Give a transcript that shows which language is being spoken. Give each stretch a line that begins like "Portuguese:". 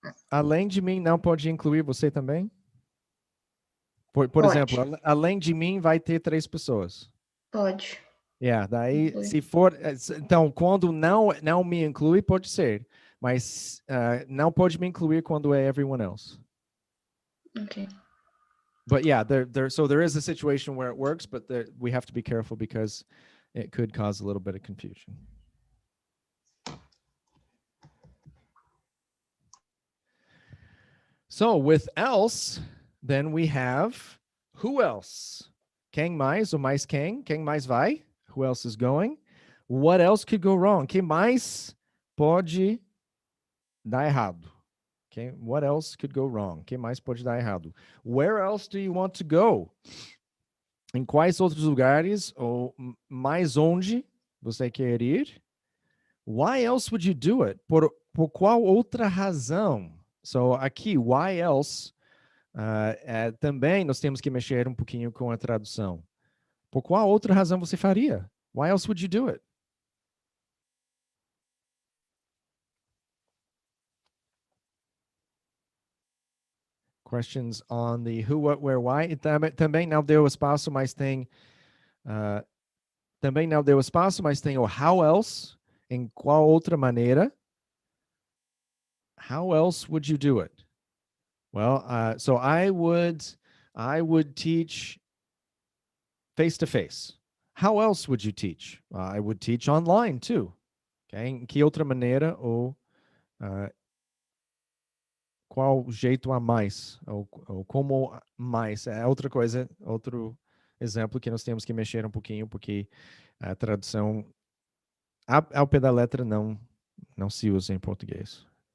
Portuguese: além de mim, não pode incluir você também? Por pode, exemplo, além de mim, vai ter 3 pessoas. pode.
English: Yeah,
Portuguese: daí, Inclui. se for... Então, quando não me inclui, pode ser. Mas não pode me incluir quando é
English: everyone else. Ok. But yeah, so there is a situation where it works, but we have to be careful because it could cause a little bit of confusion. So with else, then we have who else?
Portuguese: Quem mais ou mais quem? Quem mais vai?
English: Who else is going? What else could go wrong?
Portuguese: Quem mais pode dar errado?
English: Okay, what else could go wrong?
Portuguese: Quem mais pode dar errado?
English: Where else do you want to go?
Portuguese: Em quais outros lugares ou mais onde você quer ir?
English: Why else would you do it?
Portuguese: Por qual outra razão? So aqui, why else, também nós temos que mexer um pouquinho com a tradução. Por qual outra razão você faria?
English: Why else would you do it? Questions on the who, what, where, why.
Portuguese: E também não deu espaço, mas tem... também não deu espaço, mas tem o how else. Em qual outra maneira?
English: How else would you do it? Well, so I would teach face-to-face. How else would you teach? I would teach online too. Okay?
Portuguese: Em que outra maneira ou qual jeito a mais? Ou como mais? É outra coisa, outro exemplo que nós temos que mexer um pouquinho, porque a tradução ao pé da letra não se usa em português.